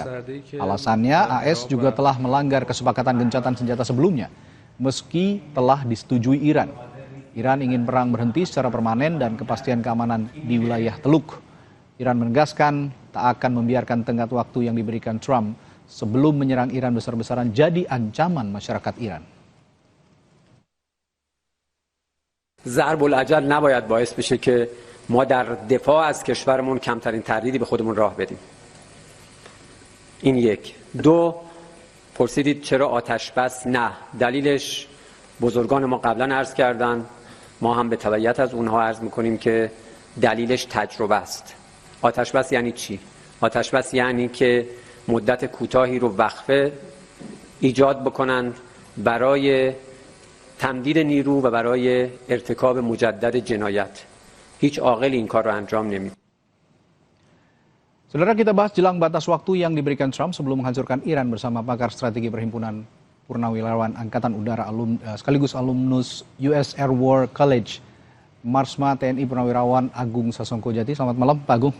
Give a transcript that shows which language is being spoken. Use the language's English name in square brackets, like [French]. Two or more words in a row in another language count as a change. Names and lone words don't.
[Indonesian] Alasannya, AS juga telah melanggar kesepakatan gencatan senjata sebelumnya, meski telah disetujui Iran. Iran ingin perang berhenti secara permanen dan kepastian keamanan di wilayah Teluk. Iran menegaskan tak akan membiarkan tenggat waktu yang diberikan Trump sebelum menyerang Iran besar-besaran jadi ancaman masyarakat Iran. [Persian] ضرب العجل نباید باعث بشه که ما در دفاع از کشورمون کمترین تردیدی به خودمون راه بدیم. این یک. دو، پرسیدید چرا آتش بس؟ نه. دلیلش بزرگان ما قبلا عرض کردن، ما هم به تبعیت از اونها عرض میکنیم که دلیلش تجربه است. آتش بس یعنی چی؟ آتش بس یعنی که مدت کوتاهی رو وقفه ایجاد بکنن برای تمدید نیرو و برای ارتکاب مجدد جنایت. هیچ عاقل این کار رو انجام نمیده. [Indonesian] Saudara, kita bahas jelang batas waktu yang diberikan Trump sebelum menghancurkan Iran bersama pakar strategi Perhimpunan Purnawirawan Angkatan Udara sekaligus alumnus US Air War College, Marsma TNI Purnawirawan Agung Sasongko Jati. Selamat malam, Pak Agung.